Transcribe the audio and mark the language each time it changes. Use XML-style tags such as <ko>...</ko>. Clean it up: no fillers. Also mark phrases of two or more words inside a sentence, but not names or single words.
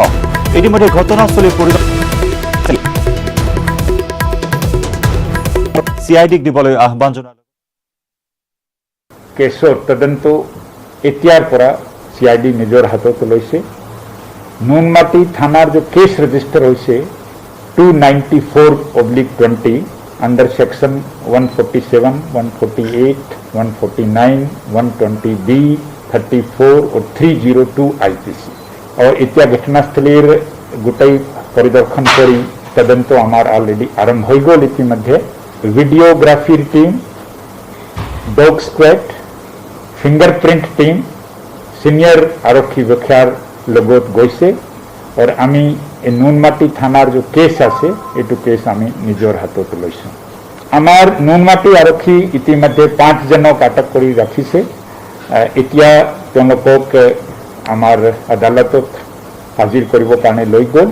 <as>ইতিমধ্যে ঘটনাস্থলী CIDক দিবলৈ আহ্বান জনালে। কেছৰ তদন্ত এতিয়াৰ পৰা CID নিজৰ হাতত লৈছে। নুনমাটি থানাৰ যে কেছ ৰেজিষ্টাৰ হৈছে 294/20</as> <en>under section</en> <as>147, 148, 149,</as> <hi>120B, 34 और 302 IPC।</hi> <as>আৰু ইতিমধ্যে ঘটনাস্থলীৰ গোটেই পৰিদৰ্শন কৰি তদন্ত আমাৰ অলৰেডী আৰম্ভ হৈ গ'ল। ইতিমধ্যে ভিডিঅ'গ্ৰাফীৰ টীম,</as> <en>dog squad, fingerprint team,</en> <as>চিনিয়ৰ আৰক্ষী বিষয়াৰ লগত গৈছে। আৰু আমি নুনমাটি থানার যে কেস আছে এইটো কেস আমি নিজৰ হাতত লৈছো। আমাৰ নুনমাটি আৰক্ষী ইতিমধ্যে 5 জনক আটক কৰি ৰাখিছে। এতিয়া তেওঁলোকক আমাৰ আদালতত হাজিৰ কৰিব কাৰণে লৈ গ'ল।</as>